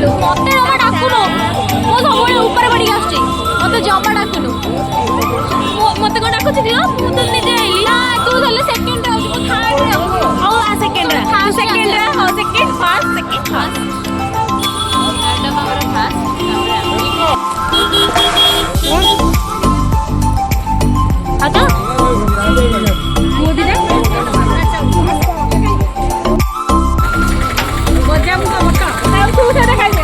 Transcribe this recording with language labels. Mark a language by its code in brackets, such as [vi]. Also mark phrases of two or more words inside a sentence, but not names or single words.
[or] ମତେ ଜମା ଡାକୁନୁ ମୁଁ ସବୁବେଳେ ଉପରେ ପଡ଼ିକି ଆସୁଛି ମତେ ଜମା ଡାକୁନୁ ମତେ କ'ଣ ଡାକୁଛି ଦିଅ ମୁଁ ତ ନିଜେ ଆଇଲି ତୁ ତାହେଲେ ସେକେଣ୍ଡରେ ଆଉଛୁ ମୁଁ ଥାର୍ଡରେ ହଉ ସେକେଣ୍ଡରେ ସେକେଣ୍ଡରେ ହଉ ସେକେଣ୍ଡ ଫାର୍ଷ୍ଟ ସେକେଣ୍ଡ ଫାର୍ଷ୍ଟ आता मोदी रे मजा मुका मका ଆଉ ତୁ ସେଟା ଖାଇବେ